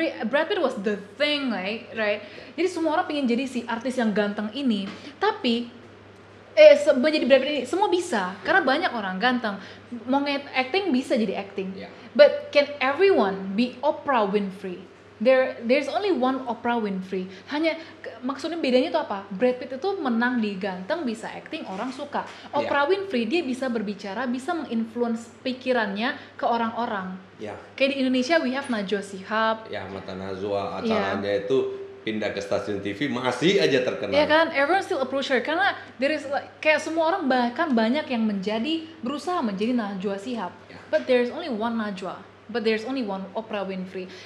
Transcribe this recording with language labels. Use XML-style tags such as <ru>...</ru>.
<en>Brad Pitt was the thing, right?</en> <id>Jadi semua orang pengen jadi si artis yang ganteng ini. Tapi menjadi Brad Pitt ini semua bisa, karena banyak orang ganteng. Mau acting bisa jadi acting.</id> <en>But can everyone be Oprah Winfrey? There's only one Oprah Winfrey.</en> <id>Hanya maksudnya bedanya itu apa? Brad Pitt itu menang di ganteng, bisa acting, orang suka. Oprah Winfrey dia bisa berbicara, bisa menginfluence pikirannya ke orang-orang. Kayak di Indonesia</id> <en>we have</en> <id>Najwa Shihab. Mata Najwa, acaranya itu pindah ke stasiun TV masih aja terkenal. Ya kan,</id> <en>everyone still approach her</en> <id>karena</id> <en>there is</en> <id>kayak semua orang bahkan banyak yang berusaha menjadi Najwa Shihab.</id> <en>Yeah. But there's only one Najwa. But there's only one Oprah Winfrey.</en>